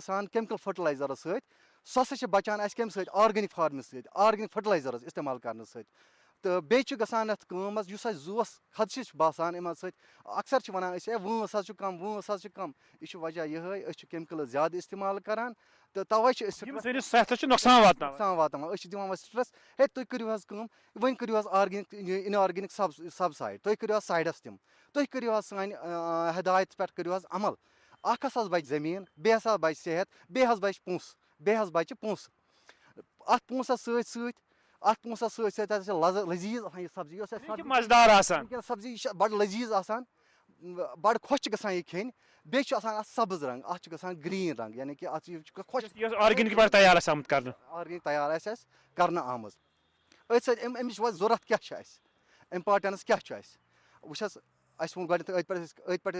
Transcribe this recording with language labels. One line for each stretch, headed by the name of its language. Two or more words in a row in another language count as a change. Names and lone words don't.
Kashmiri: گژھان
English: chemical fertilizer
Kashmiri: سۭتۍ سۄ ہسا چھِ بَچان اَسہِ کَمہِ سۭتۍ
English: organic farm
Kashmiri: سۭتۍ
English: organic fertilizers
Kashmiri: اِستعمال کرنہٕ سۭتۍ تہٕ بیٚیہِ چھُ گژھان اَتھ کٲم حظ یُس اَسہِ زُوَس خدشہِ چھُ باسان یِمن سۭتۍ اَکثر چھِ وَنان أسۍ وٲنٛس حظ چھُ کَم وٲنٛس حظ چھِ کَم یہِ چھُ وجہ یِہوے أسۍ چھِ کیمِکلٕز زیادٕ اِستعمال کران تہٕ تَوے چھِ أسۍ نۄقصان واتناوان أسۍ چھِ دِوان وۄنۍ سٹرٛس ہے تُہۍ کٔرِو حظ کٲم وۄنۍ کٔرِو حظ
English: organic inorganic
Kashmiri: سب سایڈ تُہۍ کٔرِو حظ سایڈَس تِم تُہۍ کٔرِو حظ سانہِ ہِدایت پٮ۪ٹھ کٔرِو حظ عمل اکھ ہسا بَچہِ زٔمیٖن بیٚیہِ ہسا بَچہِ صحت بیٚیہِ حظ بَچہِ پونٛسہٕ اَتھ پونٛسَس سۭتۍ ہسا چھِ لٔزیٖز آسان یہِ سبزی یۄس اَسہِ سبزی یہِ چھِ بَڑٕ لٔزیٖز آسان بَڑٕ خۄش چھِ گژھان یہِ کھیٚنۍ بیٚیہِ چھُ آسان اَتھ سبٕز رنٛگ اَتھ چھُ گژھان گریٖن رنٛگ یعنی کہِ اَتھ خۄش آرگینِک تیار آسہِ اَسہِ کرنہٕ آمٕژ أتھۍ سۭتۍ اَمِچ وۄنۍ ضوٚرتھ کیاہ چھِ اَسہِ اِمپاٹنس کیاہ چھُ اَسہِ وٕچھ حظ اَسہِ ووٚن گۄڈٕنیتھ أتھۍ پٮ۪ٹھ